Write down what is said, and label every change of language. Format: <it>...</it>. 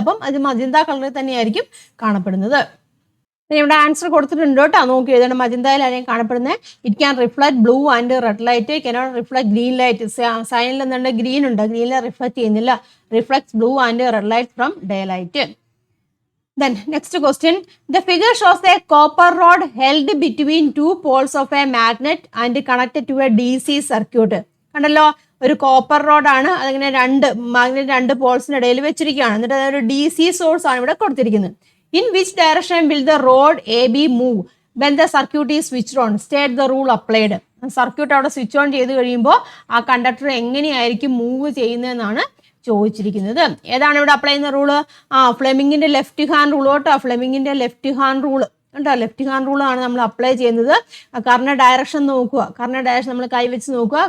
<ml>അപ്പം അത് മജന്ത കളറിൽ തന്നെയായിരിക്കും കാണപ്പെടുന്നത്. ഇവിടെ ആൻസർ കൊടുത്തിട്ടുണ്ട് കേട്ടോ. നോക്കി എഴുതണം. മജന്തയിലായിരിക്കും കാണപ്പെടുന്നത്.</ml> <en>It can reflect blue and red light, cannot reflect green light.</en> <ml>സൈനിൽ എന്തുണ്ട്? ഗ്രീൻ ഉണ്ട്. ഗ്രീനിലെ റിഫ്ലക്ട് ചെയ്യുന്നില്ല.</ml> <en>Reflects blue and red light from day light. Then next question. The figure shows a copper rod held between two poles of a magnet and connected to a DC circuit.</en> <ml>കണ്ടല്ലോ, ഒരു copper റോഡാണ്. അതിങ്ങനെ രണ്ട് പോൾസിന് ഇടയിൽ വെച്ചിരിക്കുകയാണ്. എന്നിട്ട് അതൊരു DC source ആണ് ഇവിടെ കൊടുത്തിരിക്കുന്നത്.</ml> <en>In which direction will the rod AB move when the circuit is switched on? State the rule applied.</en> <ml>Circuit അവിടെ സ്വിച്ച് ഓൺ ചെയ്ത് കഴിയുമ്പോൾ ആ കണ്ടക്ടർ എങ്ങനെയായിരിക്കും മൂവ് ചെയ്യുന്നതെന്നാണ് ചോദിച്ചിരിക്കുന്നത്. ഏതാണ് ഇവിടെ അപ്ലൈ ചെയ്യുന്ന റൂള്? ഫ്ലെമിങ്ങിന്റെ ലെഫ്റ്റ് ഹാൻഡ് റൂൾ കേട്ടോ. ഫ്ലെമിങ്ങിന്റെ ലെഫ്റ്റ് ഹാൻഡ് റൂള് കേട്ടോ. ലെഫ്റ്റ് ഹാൻഡ് റൂളാണ് നമ്മൾ അപ്ലൈ ചെയ്യുന്നത്. കറണ്ട് ഡയറക്ഷൻ നോക്കുക, കറണ്ട് ഡയറക്ഷൻ നമ്മൾ കൈവച്ച് നോക്കുക.</ml>